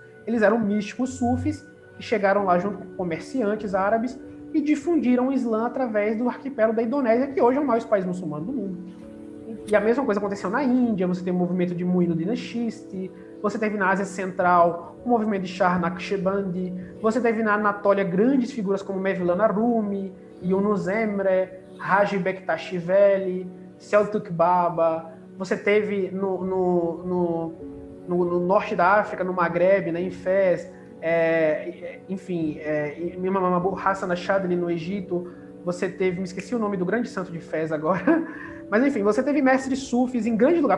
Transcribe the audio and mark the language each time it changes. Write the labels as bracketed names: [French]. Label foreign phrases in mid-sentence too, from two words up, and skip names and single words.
[Portuguese] Eles eram místicos sufis que chegaram lá junto com comerciantes árabes e difundiram o Islã através do arquipélago da Indonésia, que hoje é o maior país muçulmano do mundo. E a mesma coisa aconteceu na Índia, você tem o movimento de Muhyiddin Chisti, você teve na Ásia Central o movimento de Shah Naqshbandi, você teve na Anatólia grandes figuras como Mevlana Rumi, Yunus Emre, Haji Bektash Veli, Selçuk Baba, você teve no norte da África, no Maghreb, em Fez, Imam Abu Hassan Ashadli no Egito, você teve, me esqueci o nome do grande santo de Fez agora, mas enfim, você teve mestres sufis em grande lugar.